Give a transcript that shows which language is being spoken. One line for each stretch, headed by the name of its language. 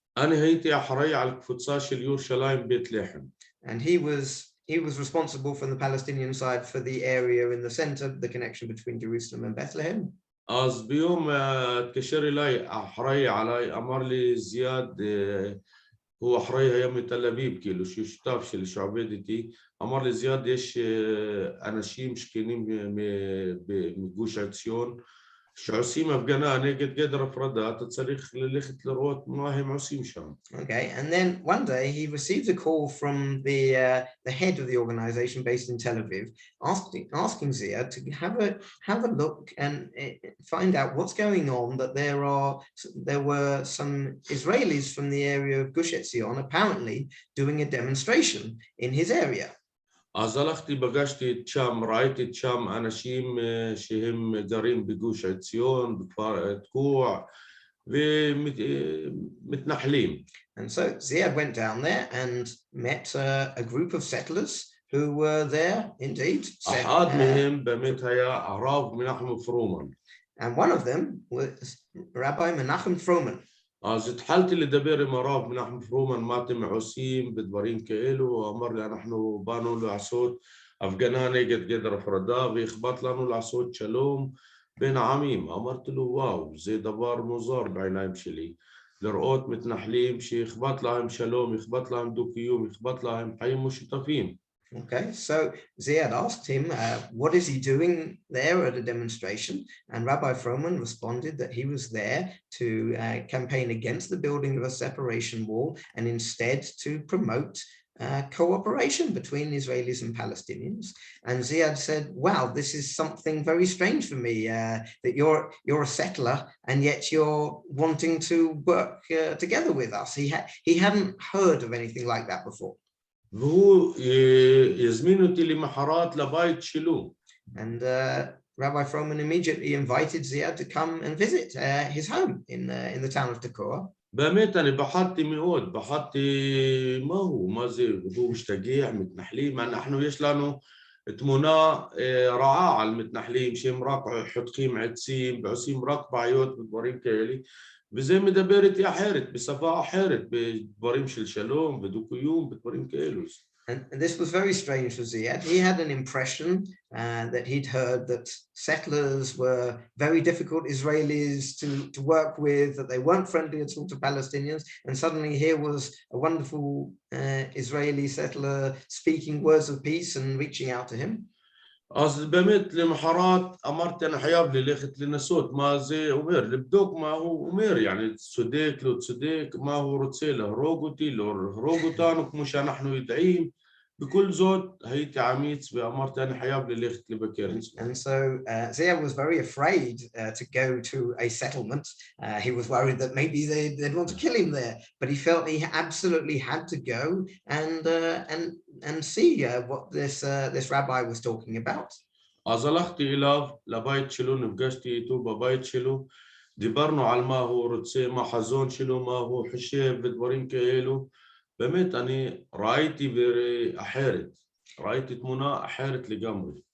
Hebrew: أنا هيتي أحري على القدس של ירושלים בית לחם.
English: And he was responsible from the Palestinian side for the area in the center, the connection between Jerusalem and Bethlehem.
Hebrew: אז ביום התקשר אליי אחראי עליי, אמר לי זיאד, הוא אחראי היה מתל אביב, כאילו שותף שלי שעובד איתי, אמר לי זיאד, יש אנשים שכנים מגוש עציון שעושים הפגנה נגד גדר הפרדה, אתה צריך ללכת לראות מה הם עושים שם.
English: Okay, and then one day he received a call from the head of the organization based in Tel Aviv, asking Ziad to have a look and find out what's going on, that there were some Israelis from the area of Gush Etzion apparently doing a demonstration in his area.
Hebrew: אז הלכתי, פגשתי שם, ראיתי שם אנשים שהם גרים בגוש עציון, בכפר תקוע, ומתנחלים.
English: And so Ziad went down there and met a group of settlers who were there indeed.
Hebrew: אחד מהם באמת היה הרב מנחם פרומן.
English: And one of them was Rabbi Menachem Froman.
Hebrew: אז התחלתי לדבר עם הרב מנחם פרומן, מה אתם עושים בדברים כאלו, הוא אמר לי, אנחנו באנו לעשות הפגנה נגד גדר הפרדה, ואכפת לנו לעשות שלום בין העמים. אמרתי לו, וואו, זה דבר מוזר בעיניים שלי, לראות מתנחלים שאכפת להם שלום, אכפת להם דו-קיום, אכפת להם חיים משותפים.
English: Okay, so Ziad asked him, what is he doing there at a demonstration? And Rabbi Froman responded that he was there to campaign against the building of a separation wall and instead to promote cooperation between Israelis and Palestinians. And Ziad said, wow, this is something very strange for me, that you're a settler and yet you're wanting to work together with us. He hadn't heard of anything like that before.
Hebrew: והוא יזמין אותי למחרת לבית שלו.
English: And Rabbi Froman immediately invited Ziad to come and visit his home in the town of Tekoa.
Hebrew: באמת אני פחדתי מאוד, פחדתי מה זה, הוא משתגע, מתנחלים, אנחנו יש לנו תמונה רעה על מתנחלים שהם רק חותכים עצים ועושים רק בעיות ודברים כאלה, וזה מדבר איתי אחרת, בשפה אחרת, בדברים של שלום ודו-קיום, בדברים כאלו.
English: And this was very strange for Ziad. He had an impression that he'd heard that settlers were very difficult Israelis to work with, that they weren't friendly at all to Palestinians, and suddenly here was a wonderful Israeli settler speaking words of peace and reaching out to him.
Hebrew: אז באמת למחרת אמרתי אני חייב ללכת לנסות מה זה אומר, לבדוק מה הוא אומר, يعني צודק, לא צודק, מה הוא רוצה, להרוג אותי, לא להרוג אותנו כמו שאנחנו יודעים, בכל זאת הייתי אמיץ ואמרתי אני חייב ללכת לבקר.
English: And so Ziad was very afraid to go to a settlement. He was worried that maybe they'd want to kill him there, but he felt he absolutely had to go and see what this rabbi was talking about.
Hebrew: אז הלכתי אליו לבית שלו, נפגשתי איתו בבית שלו, דיברנו על מה הוא רוצה, מה החזון שלו, מה הוא חושב ודברים כאלו. באמת אני ראיתי אחרת, ראיתי תמונה אחרת לגמרי.